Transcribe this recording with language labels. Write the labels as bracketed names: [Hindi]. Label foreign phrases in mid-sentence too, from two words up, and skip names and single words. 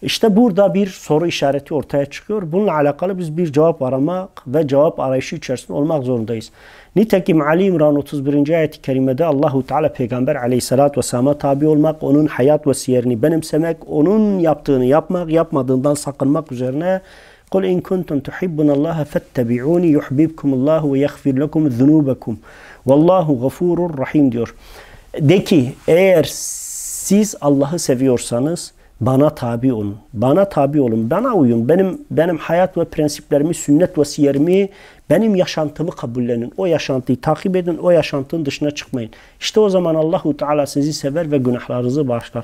[Turkish] İşte burada bir soru işareti ortaya çıkıyor. Bununla alakalı biz bir cevap aramak ve cevap arayışı içerisinde olmak zorundayız. Nitekim Ali İmran 31. ayet-i kerimede Allahu Teala Peygamber [Arabic] عليه الصلاة والسلام [Turkish] tabi olmak, onun hayat ve siyerini benimsemek, onun yaptığını yapmak, yapmadığından sakınmak üzerine [Arabic] قُلْ اِنْ كُنْتُمْ تُحِبُّنَ اللّٰهَ فَاتَّبِعُونِ يُحْبِبْكُمُ اللّٰهُ وَيَغْفِرْ لَكُمْ ذُنُوبَكُمْ وَاللّٰهُ غَفُورٌ [Turkish] rahim diyor. De ki eğer siz Allah'ı seviyorsanız bana tabi olun. Bana tabi olun. Bana uyun. Benim hayat ve prensiplerimi, sünnet ve siyerimi, benim yaşantımı kabullenin. O yaşantıyı takip edin. O yaşantının dışına çıkmayın. İşte o zaman Allahu Teala sizi sever ve günahlarınızı bağışlar.